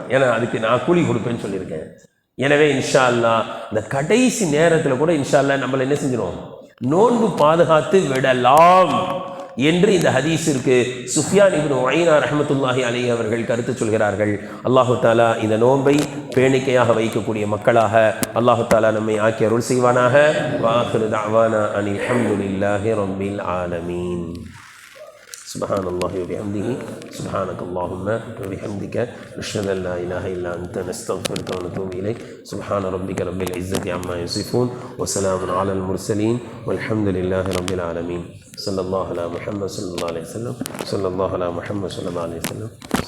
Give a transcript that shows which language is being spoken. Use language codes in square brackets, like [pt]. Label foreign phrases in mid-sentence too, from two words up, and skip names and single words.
[ta] ஏன்னா அதுக்கு நான் கூலி கொடுப்பேன்னு சொல்லியிருக்கேன். எனவே [ar] إن شاء الله [ta] இந்த கடைசி நேரத்தில் கூட [ar] إن شاء الله [ta] நம்மளை என்ன செஞ்சிடும், நோன்பு பாதுகாத்து விடலாம் என்று இந்த ஹதீஸிற்கு சுஃபியான் இப்னு உயைனா [ar] رحمة الله عليه [ta] அவர்கள் கருத்து சொல்கிறார்கள். [ar] الله تعالى [ta] இந்த நோன்பை பேணிக்கையாக வைக்கக்கூடிய மக்களாக [ar] الله تعالى [ta] நம்மை ஆக்கி அருள் செய்வானாக. [ar] وآخر دعوانا أن الحمد لله رب العالمين. سبحان الله وبحمده سبحانك اللهم وبحمدك نشهد ان لا اله الا انت نستغفرك ونتوب اليك. سبحان ربك رب العزه عما يصفون وسلام على المرسلين والحمد لله رب العالمين. صلى الله على محمد صلى الله عليه وسلم. صلى الله على محمد صلى الله عليه وسلم.